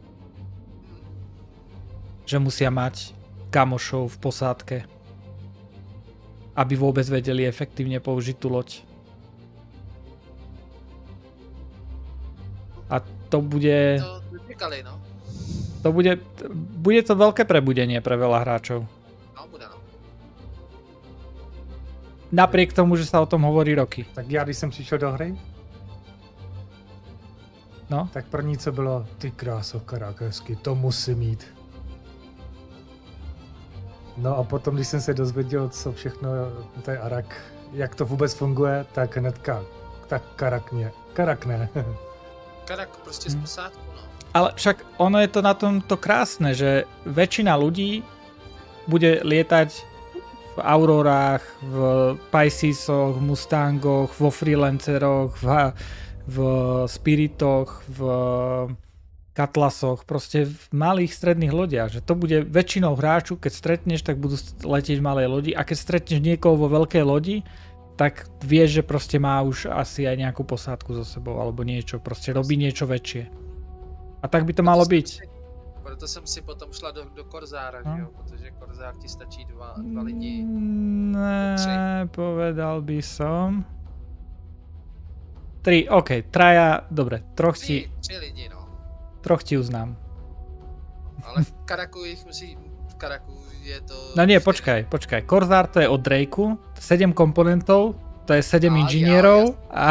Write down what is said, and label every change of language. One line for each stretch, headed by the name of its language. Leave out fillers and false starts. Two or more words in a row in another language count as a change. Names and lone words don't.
Slovak: Že musia mať kamošov v posádke, aby vôbec vedeli efektívne použiť tú loď. A to bude... Bude to veľké prebudenie pre veľa hráčov. No, bude no. Napriek tomu, že sa o tom hovorí roky.
Czech: Tak já, když jsem přišel do hry, no? Tak první, co bylo, ty kráso, Karak, hezky, to musím mít. No a potom, když jsem se dozvěděl, co všechno to je Arak, jak to vůbec funguje, tak hnedka, tak Karak ne. Karak prostě z posádku, no.
Slovak: Ale však ono je to na tomto krásne, že väčšina ľudí bude lietať v Aurorách, v Piscesoch, v Mustangoch, vo Freelanceroch, v Spiritoch, v Cutlassoch, proste v malých stredných lodiach. Že to bude väčšinou hráču, keď stretneš, tak budú letieť v malej lodi a keď stretneš niekoho vo veľkej lodi, tak vieš, že proste má už asi aj nejakú posádku so sebou alebo niečo, proste robí niečo väčšie. A tak by to malo byť.
Czech: Proto jsem si potom šla do Korzára, že jo? Protože Korzár ti stačí dva lidi.
Slovak: Ne, povedal by som. 3, OK, traja, dobre, troch ti...
Czech: 3 lidi, no.
Slovak: Troch ti uznám. Ale v Karaku ich musí... V Karaku je to... No nie, počkaj. Korzár to je od Drakeu, 7 komponentov, to je 7 inžinierov a...